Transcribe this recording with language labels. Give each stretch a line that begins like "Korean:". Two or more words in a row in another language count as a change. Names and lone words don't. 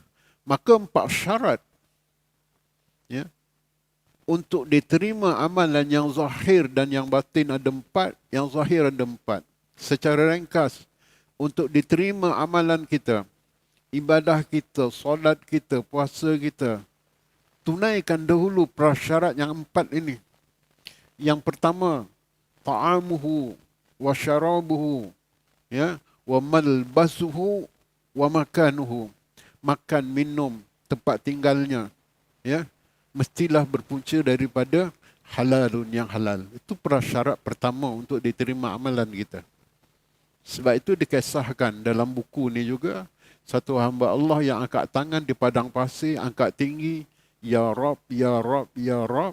Malay: Maka 4 syarat untuk diterima amalan yang zahir dan yang batin ada 4, yang zahir ada 4. Secara ringkas, untuk diterima amalan kita, ibadah kita, solat kita, puasa kita, tunaikan dahulu prasyarat yang 4 ini. Yang pertama,
Arabic: طعامه وشرابه، وملبسه ومكانه.
Malay: Makan, minum, tempat tinggalnya, mestilah berpunca daripada halalun yang halal. Itu prasyarat pertama untuk diterima amalan kita. Sebab itu dikisahkan dalam buku ni juga, satu hamba Allah yang angkat tangan di padang pasir, angkat tinggi,
Arabic: يا رب، يا رب، يا رب.